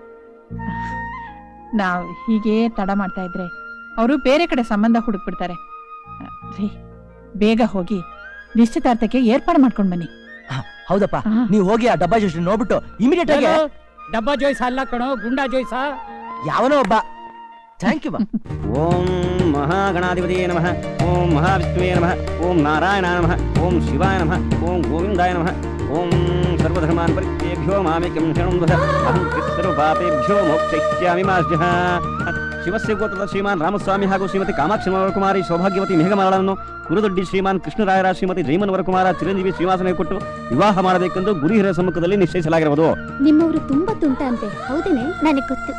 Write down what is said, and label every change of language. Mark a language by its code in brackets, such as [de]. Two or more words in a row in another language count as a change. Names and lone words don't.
[kn] ನಾವು ಹೀಗೆ ತಡ ಮಾಡ್ತಾ ಇದ್ರೆ ಅವರು ಬೇರೆ ಕಡೆ ಸಂಬಂಧ ಹುಡುಕ್ಬಿಡ್ತಾರೆ ರೀ. ಬೇಗ ಹೋಗಿ ನಿಶ್ಚಿತಾರ್ಥಕ್ಕೆ ಏರ್ಪಾಡು ಮಾಡ್ಕೊಂಡ್ ಬನ್ನಿ. ಹೌದಪ್ಪ, ನೀವು ಹೋಗಿ ಆ ಡಬ್ಬಾ ಜೋಯ್ಸ್ ನೋಡ್ಬಿಟ್ಟು ಇಮಿಡಿಯೇಟ್ ಆಗಿ. ಡಬ್ಬಾ ಜೋಯ್ಸ ಅಲ್ಲ ಕಣೋ, ಗುಂಡಾ ಜೋಯ್ಸ. ಯಾವನೋ ಒಬ್ಬ. [en] thank you. [sa] ಓಂ ಮಹಾಗಣಾಧಿಪತಿ ನಮಃ, ಓಂ ಮಹಾವಿಷ್ಣುವೇ ನಮಃ, ಓಂ ನಾರಾಯಣ ನಮಃ, ಓಂ ಶಿವಾಯ ನಮಃ, ಓಂ ಗೋವಿಂದಾಯ ನಮಃ, ಓಂ ಸರ್ವಧರ್ಮಾನ್ ಪರಿತ್ಯಜ್ಯ ಮಾಮೇಕಂ ಶರಣಂ ವದ, ಅಹಂ ಸರ್ವಪಾಪೇಭ್ಯೋ ಮೋಕ್ಷಯಿಷ್ಯಾಮಿ ಮಾ ಸ್ಮಃ. [kn] ಶಿವಸ್ಯ ಗೋತ್ರದ ಶ್ರೀಮಾನ್ ರಾಮಸ್ವಾಮಿ ಹಾಗೂ ಶ್ರೀಮತಿ ಕಾಮಾಕ್ಷಿ ವರಕುಮಾರಿ ಸೌಭಾಗ್ಯವತಿ ಮೇಘಮಾಲಳನ್ನು ಕುರುದೊಡ್ಡಿ ಶ್ರೀಮಾನ್ ಕೃಷ್ಣರಾಯರ ಶ್ರೀಮತಿ ಜೈಮನ್ ವರಕುಮಾರ ಚಿರಂಜೀವಿ ಶ್ರೀವಾಸನೆ ಕೊಟ್ಟು ವಿವಾಹ ಮಾಡಬೇಕೆಂದು ಗುರು ಹಿರಿಯರ ಸಮ್ಮುಖದಲ್ಲಿ ನಿಶ್ಚಯಿಸಲಾಗಿರುವುದು. ನಿಮ್ಮವರು ತುಂಬಾ ತುಂಟ ಅಂತೆ, ಹೌದೇನೆ? ನನಗೆ ಗೊತ್ತು.